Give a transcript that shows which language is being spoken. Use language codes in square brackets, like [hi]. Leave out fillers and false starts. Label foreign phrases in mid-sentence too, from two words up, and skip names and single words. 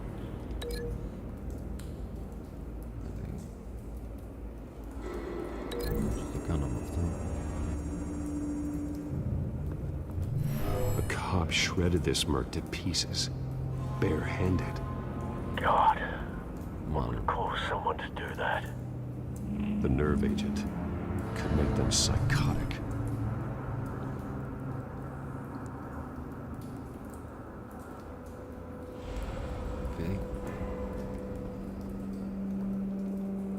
[el] Τι κάναμε αυτό. [en] A cop shredded this merc to pieces, bare-handed. God. Would cause someone to do that. The nerve agent could make them psychotic. Okay.